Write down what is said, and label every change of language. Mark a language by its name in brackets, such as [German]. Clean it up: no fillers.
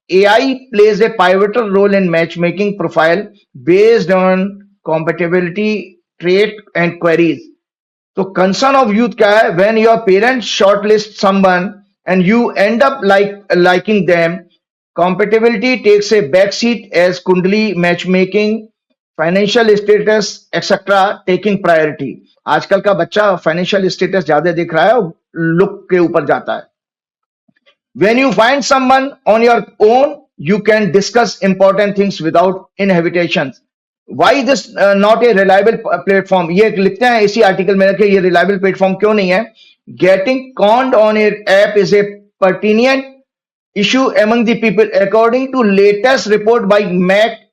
[English] AI plays a pivotal role in matchmaking profile based on compatibility trait and queries. So concern of youth [Hindi] क्या है, [English] when your parents shortlist someone and you end up liking them, compatibility takes a backseat as Kundali matchmaking, financial status etcetera taking priority. [Hindi] आजकल का बच्चा financial status ज्यादा दिख रहा है और लुक के ऊपर जाता है। [English] When you find someone on your own, you can discuss important things without inhibitations. Why this not a reliable platform? [Hindi] ये लिखते हैं इसी आर्टिकल में कि ये रिलायबल प्लेटफॉर्म क्यों नहीं है। [English] Getting conned on an app is a pertinent issue among the people, according to latest report by McAfee.